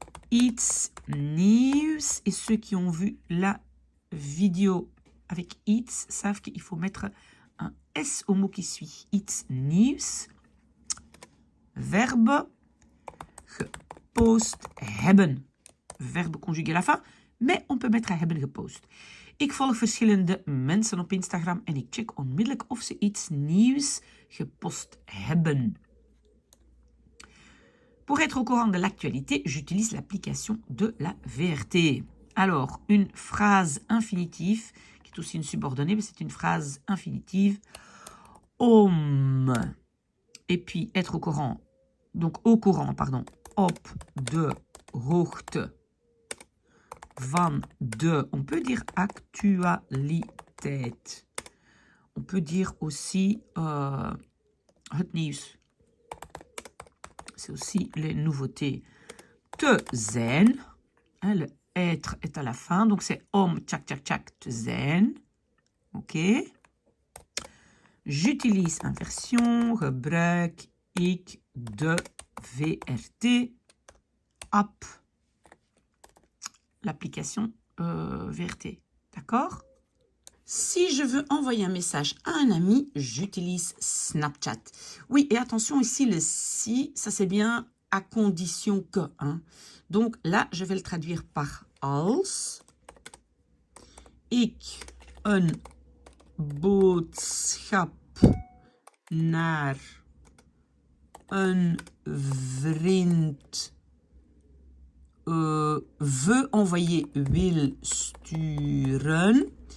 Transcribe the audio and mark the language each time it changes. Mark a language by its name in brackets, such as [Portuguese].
[Dutch] Iets nieuws. [French] Et ceux qui ont vu la vidéo avec iets savent qu'il faut mettre un S au mot qui suit. [Dutch] Iets nieuws. Verbe gepost hebben. [French] Verbe conjugué à la fin, mais on peut mettre [Dutch] hebben gepost. Ik volg verschillende mensen op Instagram en ik check onmiddellijk of ze iets nieuws gepost hebben. [French] Pour être au courant de l'actualité, j'utilise l'application de la VRT. Alors, une phrase infinitive, qui est aussi une subordonnée, mais c'est une phrase infinitive. Om. Et puis, être au courant. Donc, au courant, pardon. [Dutch] Op de hoogte van de. [French] On peut dire actualiteit. On peut dire aussi het nieuws. C'est aussi les nouveautés. [Dutch] Te zijn. [French] Hein, le être est à la fin. Donc, c'est om, tjak, tjak, tjak, [Dutch] te zijn. [French] OK. J'utilise inversion, [Dutch] gebruik ik de VRT app. [French] L'application VRT. D'accord? Si je veux envoyer un message à un ami, j'utilise Snapchat. Oui, et attention ici, le si, ça c'est bien à condition que. Hein. Donc là, je vais le traduire par [Dutch] als ik een boodschap naar een vriend veut envoyer, wil sturen.